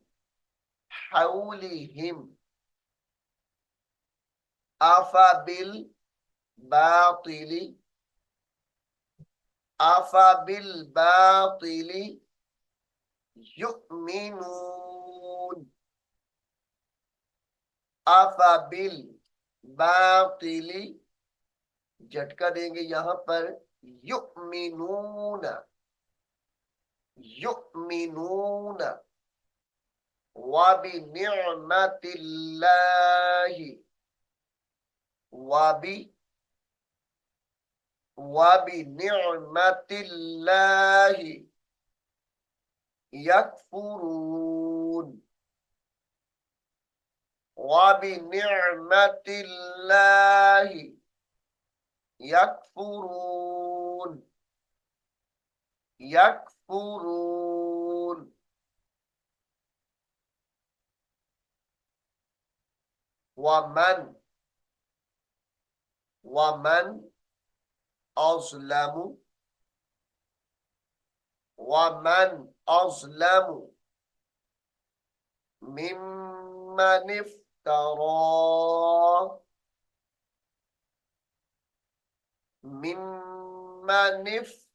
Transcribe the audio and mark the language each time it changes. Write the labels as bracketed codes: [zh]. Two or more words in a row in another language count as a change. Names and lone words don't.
[ar] حولهم أفبالباطل أفبالباطل يؤمنون أفبالباطل [hi] झटका देंगे यहां पर [ar] يؤمنون يؤمنون وبنعمة الله وبنعمة الله يكفرون وبنعمة الله يكفرون يكفرون ومن ومن أظلم ومن أظلم ممن افترى ممن اف